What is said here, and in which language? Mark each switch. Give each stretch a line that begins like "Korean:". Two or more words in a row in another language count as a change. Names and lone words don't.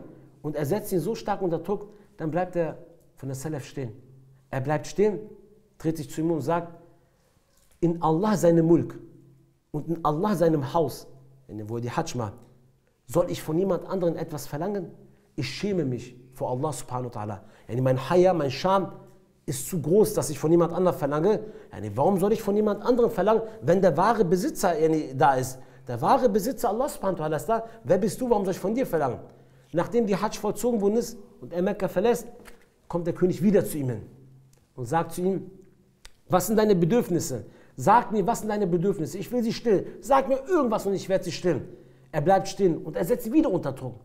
German: Und er setzt ihn so stark unter Druck, dann bleibt er von der Salaf stehen. Er bleibt stehen, dreht sich zu ihm und sagt, in Allah seinem Mulk und in Allah seinem Haus, wo er die Hajj macht, soll ich von jemand anderem etwas verlangen? Ich schäme mich vor Allah
Arabic: سبحانه وتعالى.
German: Yani mein Haya, mein Scham ist zu groß, dass ich von jemand anderem verlange. Yani warum soll ich von jemand anderem verlangen, wenn der wahre Besitzer da ist? Der wahre Besitzer Allah
Arabic: سبحانه وتعالى
German: ist da. Wer bist du, warum soll ich von dir verlangen? Nachdem die Hajj vollzogen worden ist und er Mekka verlässt, kommt der König wieder zu ihm hin und sagt zu ihm, was sind deine Bedürfnisse? Sag mir, was sind deine Bedürfnisse? Ich will sie stillen. Sag mir irgendwas und ich werde sie stillen. Er bleibt stehen und er setzt sie wieder unter Druck.